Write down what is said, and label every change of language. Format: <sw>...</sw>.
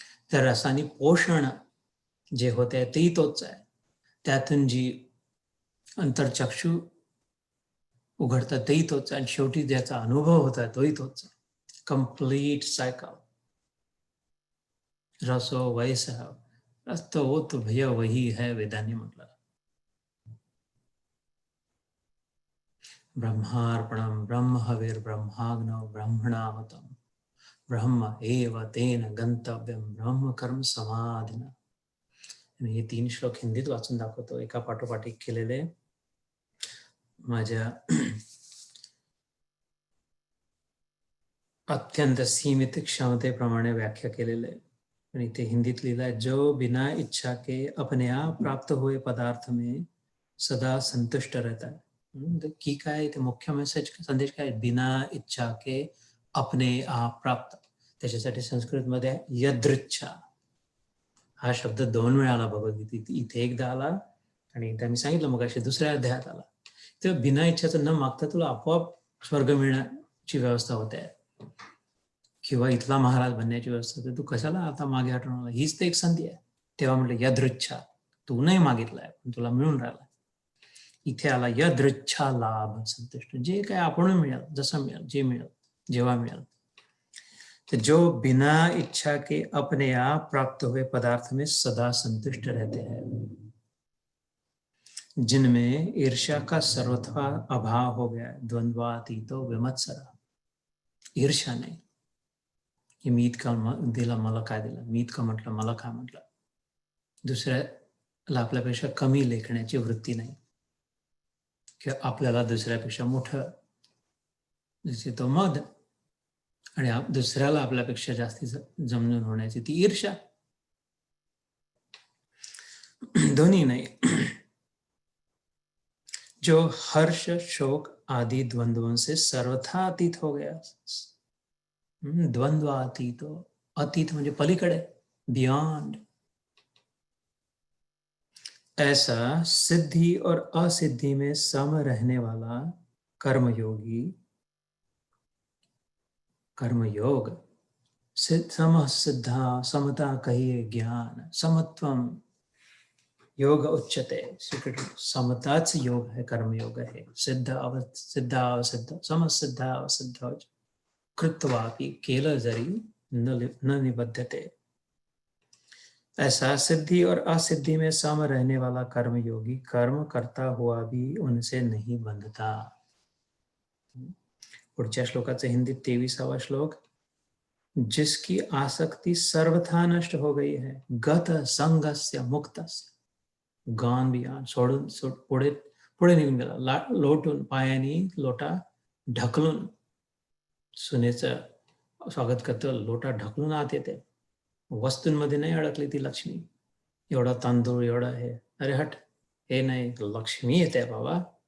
<mr>त्या रसाने पोषण जे होते तेही तोच आहे, त्यातून जी अंतरचक्षु उघडतात तेही तोच आहे, आणि शेवटी ज्याचा अनुभव होता तोही तोच आहे.</mr> <en>Complete cycle.</en> <sa>रसो वैसा रस</sa> <hi>तो वो तो भैया वही है</hi> <mr>वेदांनी म्हटलं.</mr> <sa>ब्रह्मार्पणम ब्रह्म हविर ब्रह्माग्नो ब्रह्मणाहुतम ब्रह्म एव तेन गंतव्यम ब्रह्म कर्म समाधिना.</sa> <mr>हे 3 श्लोक हिंदीत वाचून दाखवतो, एका पाठोपाठ एक केलेले. माझ्या अत्यंत सीमित क्षमतेप्रमाणे व्याख्या केलेले आहे. आणि ते हिंदीत लिहिलं आहे,</mr> <hi>जो बिना इच्छा के अपने आप प्राप्त हुए पदार्थ में सदा संतुष्ट रहता है.</hi> <mr>की काय ते मुख्य मेसेज संदेश काय,</mr> <hi>बिना इच्छा के अपने आप प्राप्त.</hi> <mr>त्याच्यासाठी संस्कृतमध्ये यदृच्छा हा शब्द 2 वेळा आला भगवद्गीतेत. इथे एकदा आला आणि एकदा मी सांगितलं मग अशी दुसऱ्या अध्यायात आला. तर बिना इच्छाचं न मागता तुला आपोआप स्वर्ग मिळण्याची व्यवस्था होते किंवा इथला महाराज बनण्याची व्यवस्था होते. तू कशाला आता मागे हटवणार? हीच तर एक संधी आहे. तेव्हा म्हटलं यदृच्छा, तू नाही मागितलाय पण तुला मिळून राहिला. इथे आला यदृच्छा लाभ संतुष्ट, जे काय आपण मिळेल, जसं मिळेल, जे मिळेल, जेव्हा मिळेल.</mr> <hi>तो जो बिना इच्छा के अपने आप प्राप्त हुए पदार्थ में सदा संतुष्ट रहते हैं, जिनमें ईर्ष्या का सर्वथा अभाव हो गया,</hi> <sa>द्वंद्वातीतो विमत्सरा.</sa> <mr>ईर्ष्या नाही की मी इतका दिला मला काय दिलं, मी इतकं म्हटलं मला काय म्हटलं. दुसऱ्याला आपल्यापेक्षा कमी लेखण्याची वृत्ती नाही किंवा आपल्याला दुसऱ्यापेक्षा मोठं जसे तो मद आणि दुसऱ्याला आपल्यापेक्षा जास्ती जमून होण्याची ती ईर्ष्या. दोन्ही नाही.</mr> <hi>जो हर्ष शोक आदि द्वंद्वों से सर्वथा अतीत हो गया.</hi> <mr>द्वंद्वातीत, अतीत म्हणजे पलीकडे, बियॉन्ड.</mr> <hi>ऐसा सिद्धि और असिद्धि में सम रहने वाला कर्मयोगी, कर्मयोग सम सिद्धा, समता कहिए ज्ञान,</hi> <sa>समत्वम योग उच्चते.</sa> <hi>समताच योग है, कर्मयोग है.</hi> <sa>सिद्ध अवसिद्ध, समसिद्ध अवसिद्ध कृत्वापि केल जरी न निबद्धते.</sa> <hi>ऐसा सिद्धि और असिद्धि में सम रहने वाला कर्मयोगी कर्म करता हुआ भी उनसे नहीं बंधता.</hi> <mr>पुढच्या श्लोकाचे हिंदीत 23वा श्लोक.</mr> <hi>जिसकी आसक्ति सर्वथा नष्ट हो गई है,</hi> <sa>गत संगस्य मुक्तस्य.</sa> <en>gone beyond,</en> <mr>सोडून पुढे पुढे निघून गेला, लोटून पायानी लोटा ढकलून. सुनेचं स्वागत करतो, लोटा ढकलून आत येते. वस्तूंमध्ये नाही अडकली ती लक्ष्मी. एवढा तांदूळ, एवढा हे, अरे हट, हे नाही, लक्ष्मी येते बाबा.</mr>